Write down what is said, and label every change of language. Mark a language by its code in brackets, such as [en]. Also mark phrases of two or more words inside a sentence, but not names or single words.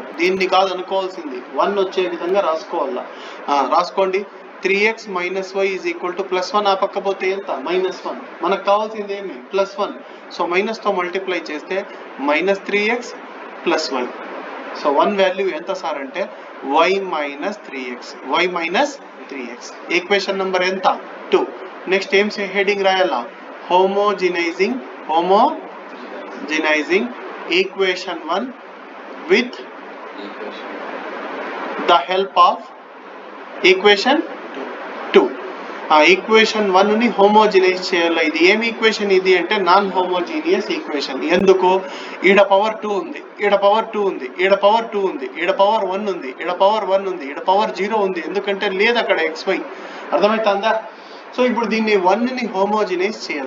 [te] దీన్ని కాదు అనుకోవాల్సింది, 1 వచ్చే విధంగా రాసుకోవాలా. [en] రాసుకోండి. 3x - y is equal to +1. [te] ఆ పక్క పోతే ఎంత? -1. మనకు కావాల్సింది ఏమి? +1. సో మైనస్తో మల్టిప్లై చేస్తే -3x + y. సో 1 వాల్యూ ఎంత సార్ అంటే y - 3x. y - 3x. ఈక్వేషన్ నెంబర్ ఎంత? 2. నెక్స్ట్ ఏం హెడింగ్ రాయాలా? [en] homogenizing equation 1 with the help of equation 2. [te] ఈక్వేషన్ 1 ని హోమోజినైజ్ చేయాలి. ఇది ఏం ఈక్వేషన్ ఇది అంటే [en] non homogeneous equation. [te] ఎందుకు? ఈడ పవర్ 2 ఉంది, ఈడ పవర్ 2 ఉంది, ఈడ పవర్ 2 ఉంది, ఈడ పవర్ 1 ఉంది, ఈడ పవర్ 1 ఉంది, ఈడ పవర్ 0 ఉంది. ఎందుకంటే లేదు అక్కడ xy. అర్థమవుతుందా? సో ఇప్పుడు దీన్ని 1 ని హోమోజినైజ్ చేయాల.